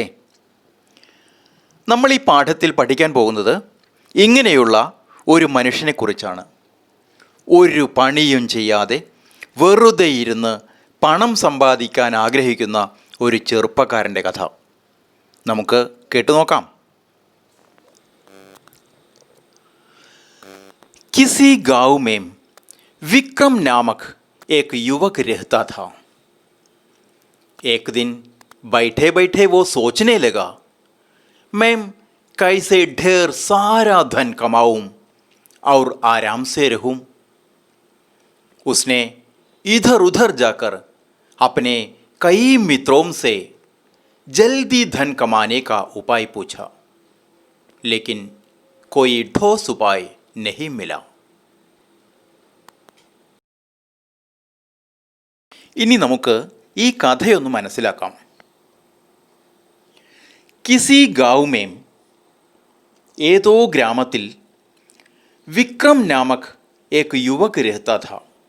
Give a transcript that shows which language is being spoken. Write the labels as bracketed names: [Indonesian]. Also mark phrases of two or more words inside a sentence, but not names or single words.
[Malayalam] നമ്മൾ ഈ പാഠത്തിൽ പഠിക്കാൻ പോകുന്നത് ഇങ്ങനെയുള്ള ഒരു മനുഷ്യനെക്കുറിച്ചാണ്. ഒരു പണിയും ചെയ്യാതെ വെറുതെ ഇരുന്ന് പണം സമ്പാദിക്കാൻ ആഗ്രഹിക്കുന്ന ഒരു ചെറുപ്പക്കാരൻ്റെ കഥ നമുക്ക് കേട്ടുനോക്കാം. [Hindi] किसी गांव में विक्रम नामक एक युवक रहता था. एक दिन बैठे बैठे वो सोचने लगा, मैं कैसे ढेर सारा धन कमाऊं और आराम से रहूं. उसने इधर उधर जाकर अपने कई मित्रों से जल्दी धन कमाने का उपाय पूछा, लेकिन कोई ठोस उपाय नहीं मिला. [Malayalam] ഇനി നമുക്ക് ഈ കഥയൊന്ന് മനസ്സിലാക്കാം. [Hindi] किसी गांव में, [Malayalam] ഏതോ ഗ്രാമത്തിൽ, [Hindi] विक्रम नामक एक युवक रहता था.